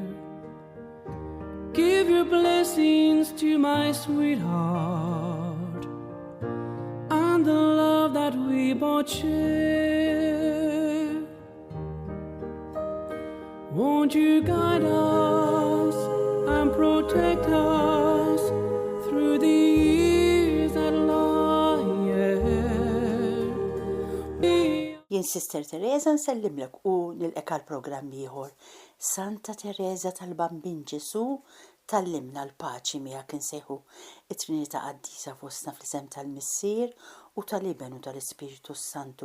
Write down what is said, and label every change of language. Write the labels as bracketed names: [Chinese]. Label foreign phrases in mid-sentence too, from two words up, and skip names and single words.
[English] Give your blessings to my sweetheart and the love that we both share. Won't you guide us and protect us through the years that lie ahead? [Maltese] Jien Sister Teresa nsellimlek u nilqek għal programm ieħor. Santa Teresa tal-Bambin Ġesu tallimna l-paċi miegħek insejħu it-Trinità Qaddisa fostna fl-isem tal-Missier u tal-Iben u tal-Ispiritu Santu.